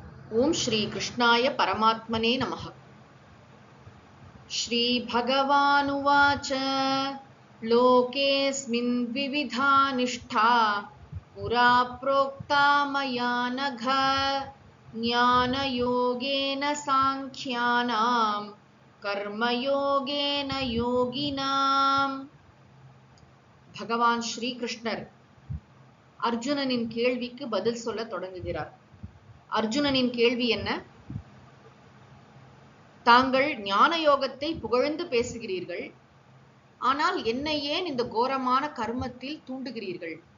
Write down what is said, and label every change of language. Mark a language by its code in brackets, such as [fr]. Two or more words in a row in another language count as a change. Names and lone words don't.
[sa] ओम श्री कृष्णाय परमात्मने नमः। श्री भगवानुवाच लोकेऽस्मिन् विविधा निष्ठा पुरा प्रोक्ता मया नघ ज्ञानयोगेन सांख्यानां कर्मयोगेन योगिनाम्। [ta] भगवान श्री कृष्णர் அர்ஜுனனின் கேள்விக்கு பதில் சொல்ல தொடங்குகிறார். அர்ஜுனனின் கேள்வி என்ன? தாங்கள் ஞான யோகத்தை புகழ்ந்து பேசுகிறீர்கள், ஆனால் என்னை ஏன் இந்த கோரமான கர்மத்தில் தூண்டுகிறீர்கள்?